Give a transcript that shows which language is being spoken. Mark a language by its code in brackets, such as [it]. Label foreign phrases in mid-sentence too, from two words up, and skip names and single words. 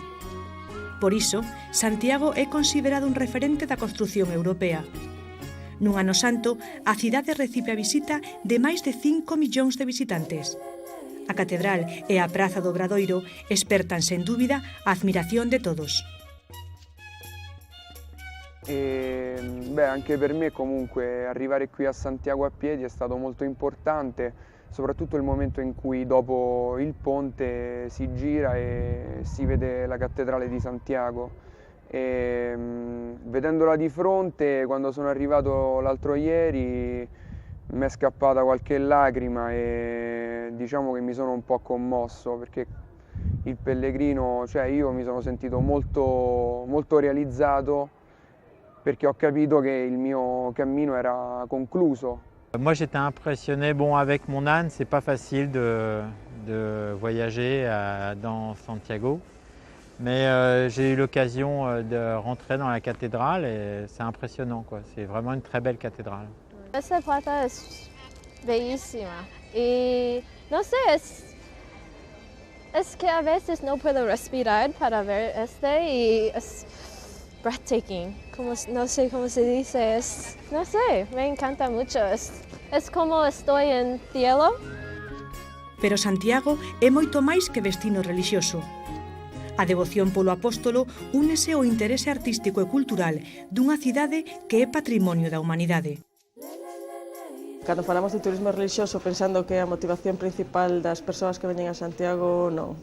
[gl] Por iso, Santiago é considerado un referente da construción europea. Nun ano santo, a cidade recibe a visita de máis de 5 millóns de visitantes. A catedral e a praza do Obradoiro espertan, sen dúbida, a admiración de todos. [it] Anche per me comunque arrivare qui a Santiago a piedi è stato molto importante, soprattutto il momento in cui dopo il ponte si gira e si vede la cattedrale di Santiago. Vedendola di fronte, quando sono arrivato l'altro ieri, mi è scappata qualche lacrima e diciamo che mi sono un po' commosso, perché il pellegrino, cioè io mi sono sentito molto realizzato, perché ho capito che il mio cammino era concluso. [fr] Moi j'étais impressionné, avec mon âne c'est pas facile de voyager dans Santiago. Mais j'ai eu l'occasion de rentrer dans la cathédrale et c'est impressionnant, quoi. C'est vraiment une très belle cathédrale. [es] Esta plaza es bellísima y no sé, es que a veces no puedo respirar para ver y es breathtaking, no sé cómo se dice, no sé, me encanta mucho, es como estoy en cielo. [gl] Pero Santiago é moito máis que destino relixioso. A devoción polo apóstolo únese ao interese artístico e cultural dunha cidade que é patrimonio da humanidade. Cando falamos de turismo relixioso pensando que a motivación principal das persoas que veñen a Santiago, non.